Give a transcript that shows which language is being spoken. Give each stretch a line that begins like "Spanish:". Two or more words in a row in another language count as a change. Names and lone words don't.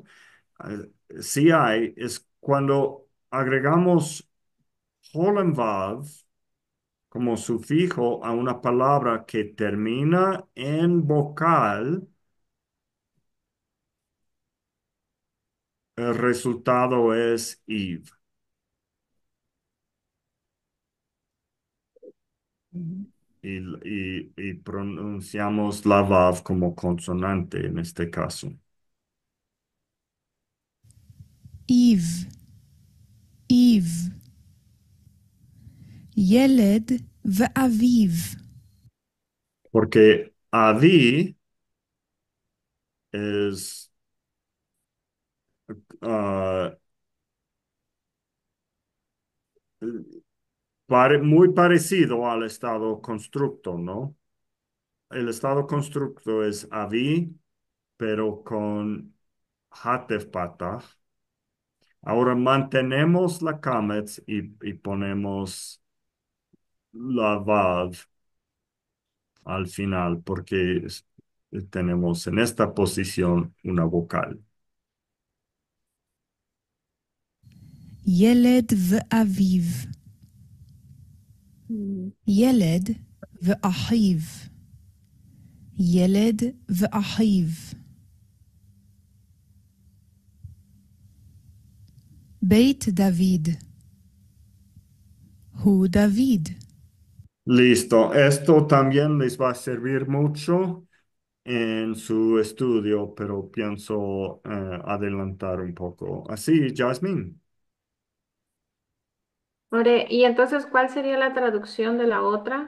Spanish: Sí hay, es cuando agregamos holen vav como sufijo a una palabra que termina en vocal, el resultado es iv. Y pronunciamos la vav como consonante en este caso.
Hebrew: איב. איב. ילד ואביו.
Spanish: Porque avi es ah, muy parecido al estado constructo, ¿no? El estado constructo es avi, pero con hatef patah. Ahora mantenemos la kametz y ponemos la vav al final porque tenemos en esta posición una vocal.
Hebrew: ילד ואביו. ילד ואחיו. ילד ואחיו. בית דוד. הוא דוד.
Spanish: Listo, esto también les va a servir mucho en su estudio, pero pienso adelantar un poco. Así, Jasmine. More, y entonces, ¿cuál sería la traducción de la otra?